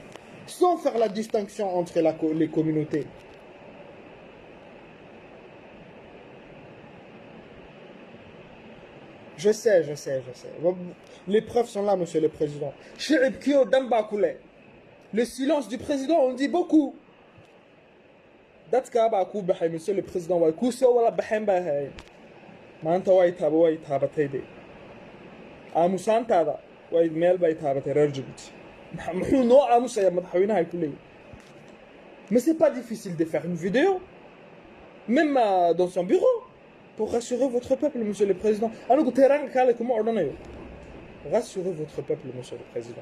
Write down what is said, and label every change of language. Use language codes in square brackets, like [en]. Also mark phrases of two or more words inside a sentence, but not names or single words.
[fr] Sans faire la distinction entre les communautés. Je sais. Les preuves sont là, Monsieur le Président. Le silence du Président, on dit beaucoup. [so] dadka baa ku baxay [fr] monsieur le président [so] way ku soo wala baxeen baa hay maanta way taabatay de aamusaantaada way meel bay taabatay reer Djibouti muxuu noo aamusaya madaxweynaha ku leeyahay. [fr] Mais c'est pas difficile de faire une vidéo même dans son bureau pour rassurer votre peuple, monsieur le président. Alors, comment ordonner? Rassurez votre peuple, monsieur le président.